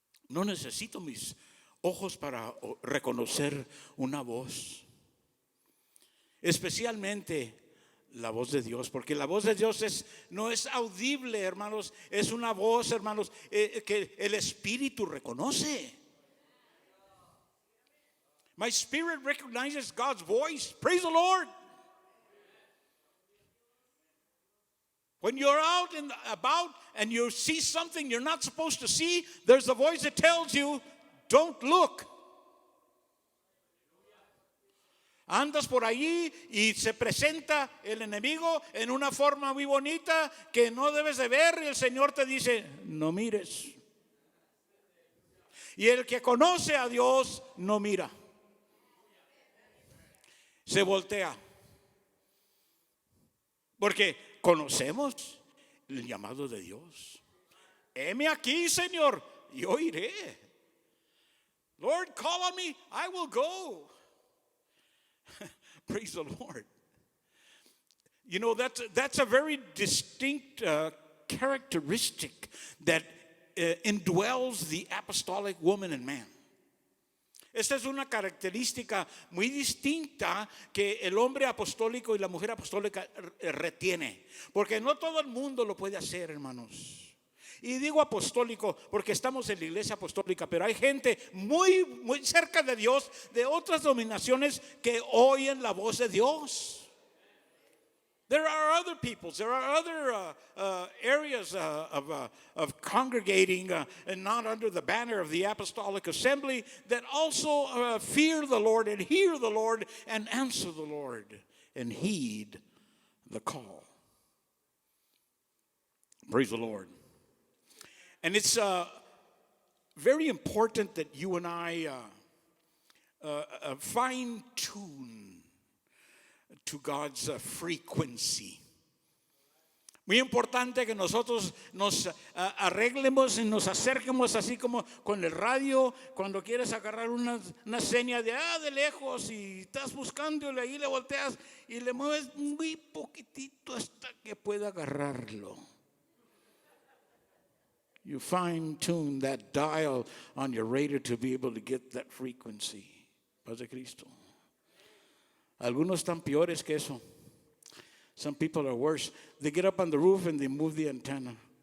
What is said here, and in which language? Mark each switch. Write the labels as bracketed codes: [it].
[es] No necesito mis ojos para reconocer una voz. Especialmente la voz de Dios, porque la voz de Dios no es audible, hermanos. Es una voz, hermanos, que el Espíritu reconoce. [en] My spirit recognizes God's voice. Praise the Lord. When you're out and about and you see something you're not supposed to see, there's a voice that tells you, don't look. [es] Andas por allí y se presenta el enemigo en una forma muy bonita que no debes de ver, y el Señor te dice, no mires. Y el que conoce a Dios no mira. Se voltea. Porque conocemos el llamado de Dios. Heme aquí, Señor, yo iré. [en] Lord, call on me, I will go. Praise the Lord. You know, that's a very distinct characteristic that indwells the apostolic woman and man. [es] Esta es una característica muy distinta que el hombre apostólico y la mujer apostólica retiene, porque no todo el mundo lo puede hacer, hermanos. Y digo apostólico porque estamos en la iglesia apostólica, pero hay gente muy, muy cerca de Dios, de otras denominaciones, que oyen la voz de Dios. [en] There are other peoples, there are other areas of congregating and not under the banner of the apostolic assembly that also fear the Lord and hear the Lord and answer the Lord and heed the call. Praise the Lord. And it's very important that you and I fine tune to God's frequency. [es] Muy importante que nosotros nos arreglemos y nos acerquemos así como con el radio, cuando quieres agarrar una seña de lejos y estás buscándole, ahí le volteas y le mueves muy poquitito hasta que pueda agarrarlo. [en] You fine tune that dial on your radio to be able to get that frequency. [es] Paz de Cristo. Algunos están peores que eso. [en] Some people are worse. They get up on the roof and they move the antenna.